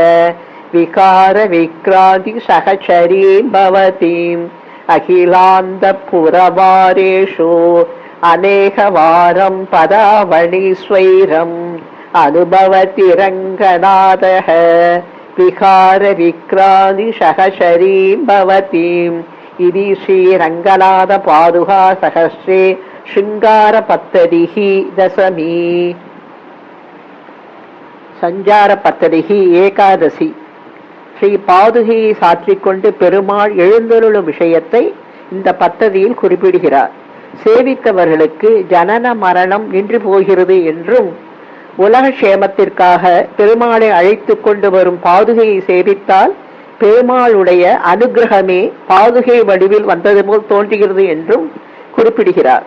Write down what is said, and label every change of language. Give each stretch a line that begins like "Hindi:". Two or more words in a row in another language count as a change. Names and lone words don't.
Sanskrit: विकारविक्रान्तिसहचरीं भवतीम् अखिलान्तपुरवारेषु अनेकवारं पदावणीस्वैरम् अनुभवति रङ्गनाथः विकारविक्रान्तिसहचरीं भवतीम् इति श्रीरङ्गनाथपादुका सहस्रे शृङ्गारपत्तदिः दशमी सञ्चारपद्धतिः एकादशी.
Tamil: ஸ்ரீ பாதுகையை சாற்றிக்கொண்டு பெருமாள் எழுந்தருளும் விஷயத்தை இந்த பத்ததியில் குறிப்பிடுகிறார். சேவித்தவர்களுக்கு ஜனன மரணம் நின்று போகிறது என்றும் உலக சேமத்திற்காக பெருமாளை அழைத்து கொண்டு வரும் பாதுகையை சேவித்தால் பெருமாளுடைய அனுகிரகமே பாதுகை வடிவில் வந்தது போல் தோன்றுகிறது என்றும் குறிப்பிடுகிறார்.